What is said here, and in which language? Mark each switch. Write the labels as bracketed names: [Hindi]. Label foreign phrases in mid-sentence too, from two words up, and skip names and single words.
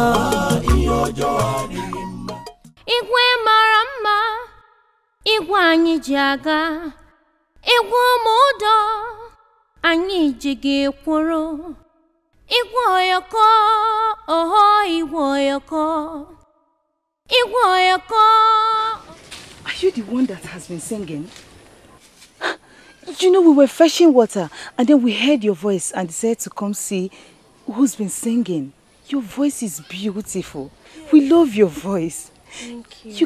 [Igbo] igwe mara mma igwe anyị ji aga igwe Umudo anyị ji gị kwụrụ igwoyoko igwoyoko igwoyoko. [English] Are you the one that has been singing? You know, we were fetching water and then we heard your voice and decided to come see who's been singing. Your voice is beautiful. We love your voice. Thank you.